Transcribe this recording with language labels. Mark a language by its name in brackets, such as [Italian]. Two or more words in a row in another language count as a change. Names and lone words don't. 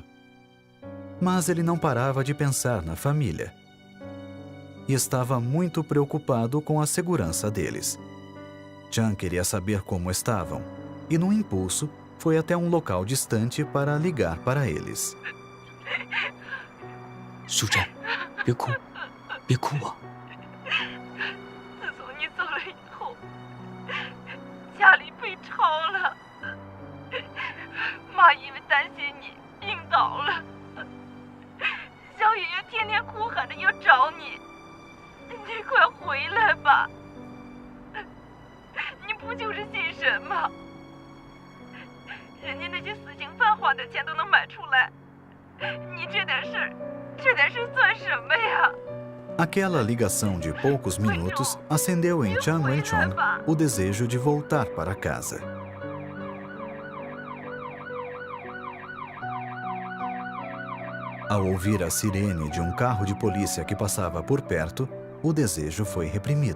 [Portuguese] Mas ele não parava de pensar na família. E estava muito preocupado com a segurança deles. Chang queria saber como estavam, e num impulso, foi até um local distante para ligar para eles. [Chinese] 淑珍，别哭，别哭啊！自从你走了以后，家里被抄了，妈因为担心你病倒了，小雨也天天哭喊着要找你，你快回来吧！你不就是信神吗？人家那些死刑犯花的钱都能买出来，你这点事儿算什么呀？ [Portuguese] Aquela ligação de poucos minutos acendeu em Chang Wen-chong o desejo de voltar para casa. Ao ouvir a sirene de um carro de polícia que passava por perto, o desejo foi reprimido.